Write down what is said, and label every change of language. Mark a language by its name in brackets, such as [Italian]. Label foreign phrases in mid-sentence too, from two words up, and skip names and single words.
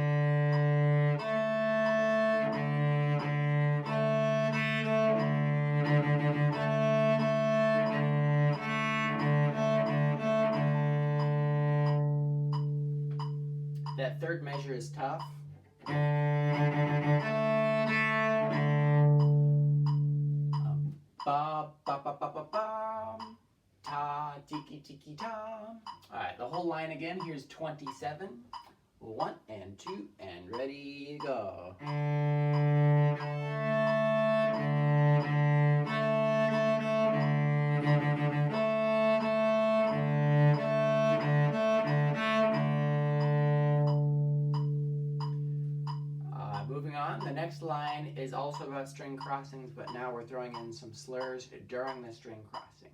[English] That third measure is tough. Ba ba ba ba ba ba. Ta tiki tiki ta. All right, the whole line again. Here's 27. 1 and 2 and ready, go. Moving on, the next line is also about string crossings, but now we're throwing in some slurs during the string crossings.